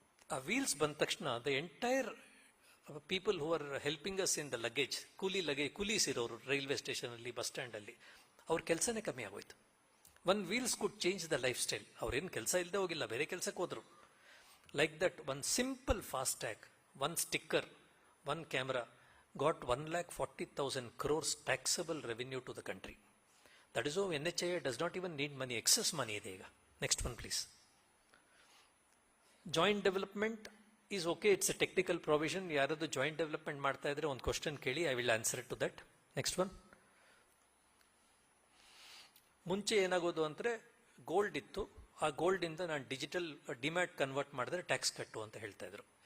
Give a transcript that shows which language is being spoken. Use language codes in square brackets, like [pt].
[kn] ಆ ವೀಲ್ಸ್ ಬಂದ ತಕ್ಷಣ [en] the entire people who are helping us in the luggage, [kn] ಕೂಲೀಸ್ ಇರೋರು ರೈಲ್ವೆ ಸ್ಟೇಷನಲ್ಲಿ, ಬಸ್ ಸ್ಟ್ಯಾಂಡಲ್ಲಿ, ಅವ್ರ ಕೆಲಸನೇ ಕಮ್ಮಿ ಆಗೋಯ್ತು. [en] One wheels could change the lifestyle. [kn] ಅವ್ರೇನು ಕೆಲಸ ಇಲ್ಲದೆ ಹೋಗಿಲ್ಲ, ಬೇರೆ ಕೆಲಸಕ್ಕೆ ಹೋದ್ರು. [en] Like that one simple FASTag, one sticker, one camera got 1,40,000 crores taxable revenue to the country. That is how NHAI does not even need money, excess money [kn] ಇದೆ ಈಗ. [en] Next one please. Joint development is okay, it's a technical provision. [kn] ಯಾರಾದ್ರು joint development ಮಾಡ್ತಾ ಇದ್ರೆ ಒಂದು question ಕೇಳಿ, [en] I will answer to that. Next one. [kn] ಮುಂಚೆ ಏನಾಗೋದು ಅಂದರೆ gold ಇತ್ತು, ಆ ಗೋಲ್ಡಿಂದ ನಾನು ಡಿಜಿಟಲ್ ಡಿಮ್ಯಾಟ್ ಕನ್ವರ್ಟ್ ಮಾಡಿದ್ರೆ ಟ್ಯಾಕ್ಸ್ ಕಟ್ಟು ಅಂತ ಹೇಳ್ತಾ ಇದ್ರು.